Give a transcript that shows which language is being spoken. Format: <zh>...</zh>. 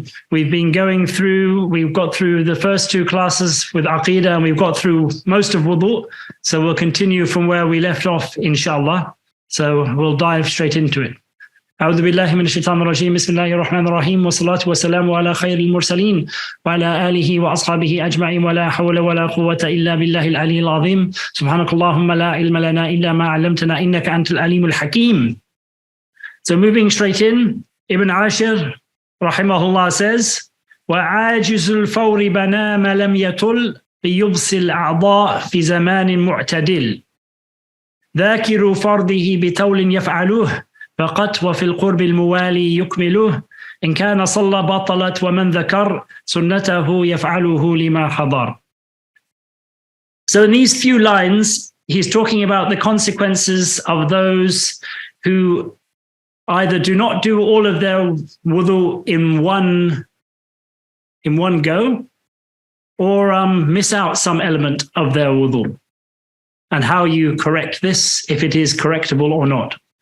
<en>We've got through the first two classes with Aqidah, and we've got through most of wudu. So we'll continue from where we left off, inshallah. So we'll dive straight into it.</en> <ar>أعوذ بالله من الشيطان الرجيم بسم الله الرحمن الرحيم والصلاة والسلام على خير المرسلين وعلى آله وأصحابه أجمعين ولا حول ولا قوة إلا بالله العلي العظيم سبحانك اللهم لا علم لنا إلا ما علمتنا إنك أنت العليم الحكيم.</ar> <en>So moving straight in, Ibn Ashir rahimahullah says</en> <ar>وعاجز الفور بنا ما لم يطل بيبص الأعضاء في زمان معتدل ذاكر فرضه بتول يفعله فقط وفي القرب الموالي يكمله إن كان صلى بطلت ومن ذكر سنته يفعله لما حضر.</ar> <en>So in these few lines, he's talking about the consequences of those who either do not do all of their wudu in one go, or miss out some element of their wudu, and how you correct this, if it is correctable or not.</en>